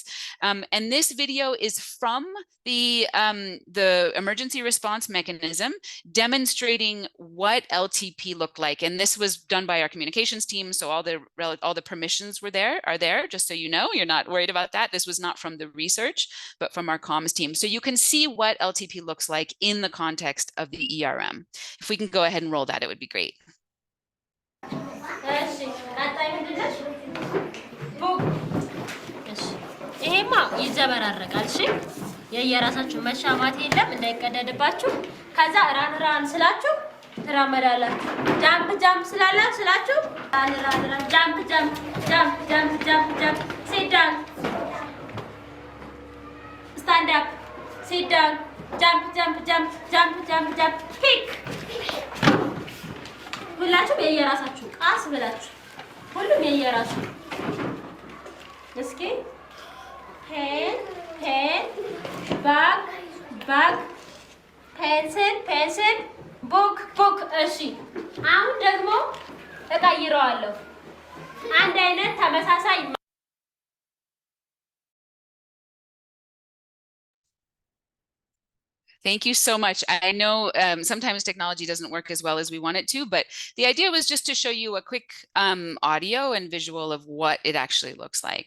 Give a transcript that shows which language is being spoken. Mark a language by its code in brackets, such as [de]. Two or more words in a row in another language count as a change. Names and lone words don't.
[en] And this video is from the emergency response mechanism demonstrating what LTP looked like. And this was done by our communications team. So all the permissions are there, just so you know, you're not worried about that. This was not from the research, but from our comms team. So you can see what LTP looks like in the context of the ERM. If we can go ahead and roll that, it would be great. [am] ይሄማ ይዘበራረቃል እሺ የየራሳችሁ መሻማት የለም እንዳይቀደድባችሁ ከዛ ራን ስላችሁ ትራመዳላችሁ ጃምፕ ስላችሁ [en] run jump sit down stand up sit down jump kick [am] ሁላችሁም የየራሳችሁ ቃስ ብላችሁ ሁሉም የየራሱ እስኪ [en] pen bag pencil book [am] እሺ አሁን ደግሞ እቀይረዋለሁ አንድ አይነት ተመሳሳይ [en] Thank you so much. I know sometimes technology doesn't work as well as we want it to, but the idea was just to show you a quick audio and visual of what it actually looks like.